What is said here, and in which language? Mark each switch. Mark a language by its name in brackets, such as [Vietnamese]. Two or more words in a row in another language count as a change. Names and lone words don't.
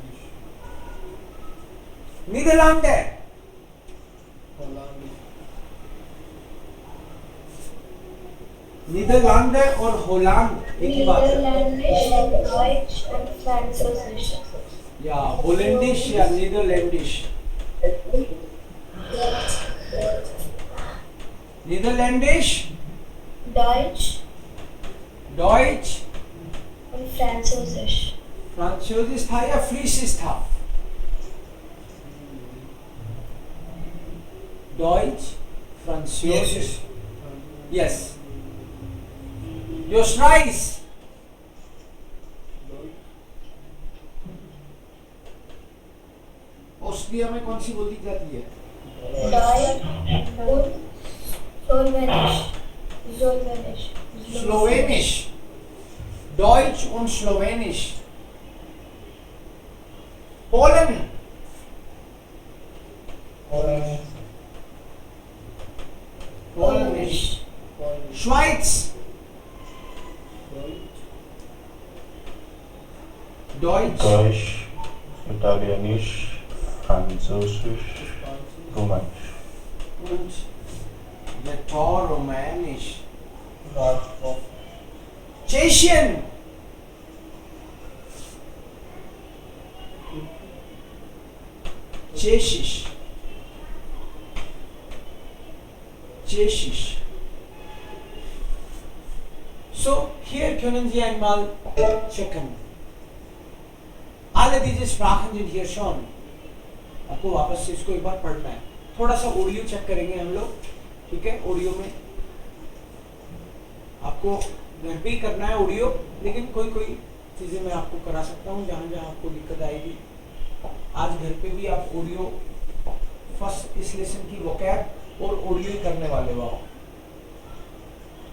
[German] Niederlande, [Hindi] नीदरलैंड और होलैंड एक ही बात है। [German] Deutsch und Französisch. [Hindi] या होलैंडिश या नीदरलैंडिश। नीदरलैंडिश, [German] Deutsch डॉइच und Französisch. [Hindi] फ्रांसीसिश था या फ्रीसिश था? डॉइच, फ्रांसीसिश, यस। योस्ट्राइस, ऑस्ट्रिया में कौन सी बोली जाती है? [German] Deutsch und Slowenisch. Slowenisch. Slowenisch, Deutsch und Slowenisch. Polen, Polendisch, Schweiz, Deutsch, Deutsch, Italienisch, Französisch, Rumänisch. und Rätoromanisch, Tschechen, Tschechisch, Tschechisch. So, hier können Sie einmal checken. Alle diese Sprachen sind hier schon. [Hindi] आपको वापस से इसको एक बार पढ़ना है। थोड़ा सा ऑडियो चेक करेंगे हम लोग, ठीक है? ऑडियो में आपको घर पे ही करना है ऑडियो, लेकिन कोई कोई चीजें मैं आपको करा सकता हूँ जहाँ जहाँ आपको दिक्कत आएगी। आज घर पे भी आप ऑडियो फर्स्ट इस लेसन की वोकैब और ऑडियो ही करने वाले हो आप।